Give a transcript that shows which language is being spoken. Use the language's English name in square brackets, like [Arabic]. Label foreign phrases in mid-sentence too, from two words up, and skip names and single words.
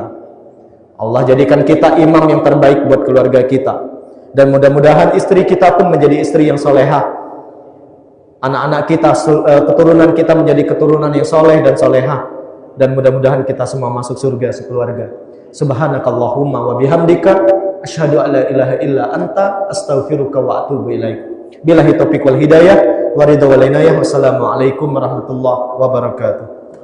[Indonesian] Allah jadikan kita imam yang terbaik buat keluarga kita. Dan mudah-mudahan istri kita pun menjadi istri yang solehah. Anak-anak kita, keturunan kita menjadi keturunan yang soleh dan solehah. Dan mudah-mudahan kita semua masuk surga sekeluarga. [Arabic] سبحانك اللهم وبحمدك أشهد أن لا إله إلا أنت أستغفرك وأتوب إليك. بالله التوفيق والهداية والرضا والعناية. والسلام عليكم ورحمة الله وبركاته.